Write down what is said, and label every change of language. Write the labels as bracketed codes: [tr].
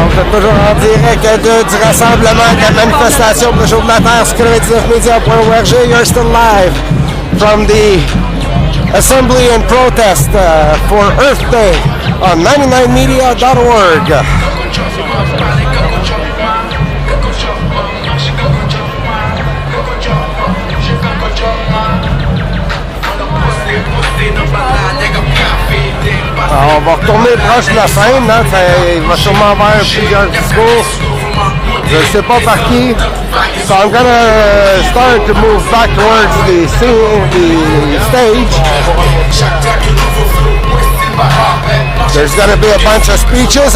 [fr] Toujours en direct du rassemblement de la manifestation pour le jour de la Terre sur 99media.org. [en] You're still live from the assembly and protest for Earth Day on 99media.org. [fr] Alors, on va retourner proche de la scène, hein, il va sûrement avoir plusieurs discours. Je ne sais pas par qui. [en] So I'm gonna start to move back towards the stage. There's gonna be a bunch of speeches.